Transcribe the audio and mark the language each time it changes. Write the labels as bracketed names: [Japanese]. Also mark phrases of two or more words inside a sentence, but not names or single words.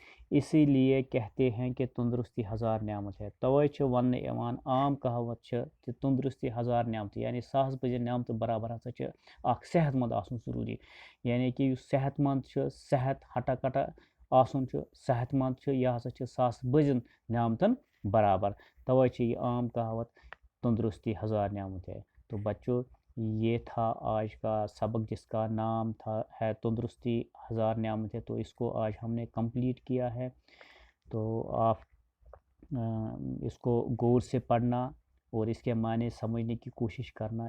[Urdu] اسی لیے کہتے ہیں کہ تندرستی ہزار نعمت ہے. [Kashmiri] توے چھِ وننہٕ یِوان عام کہاوت چھِ کہ [Urdu] تندرستی ہزار نعمت [Kashmiri] یعنی ساس بجے نعمت برابر ہسا چھِ اکھ صحت مند آسُن ضروٗری. یعنی کہ یُس صحت مند چھُ صحت ہٹا کٹا آسُن چھُ صحت مند چھُ یہِ ہسا چھِ ساس بٔجن نعمتن برابر. توے چھِ یہ عام کہاوت [Urdu] تندرستی ہزار نعمت ہے. تو بچوں یہ تھا آج کا سبق جس کا نام ہے تندرستی ہزار نعمت ہے. تو اس کو آج ہم نے کمپلیٹ کیا ہے. تو آپ اس کو غور سے پڑھنا اور اس کے معنی سمجھنے کی کوشش کرنا.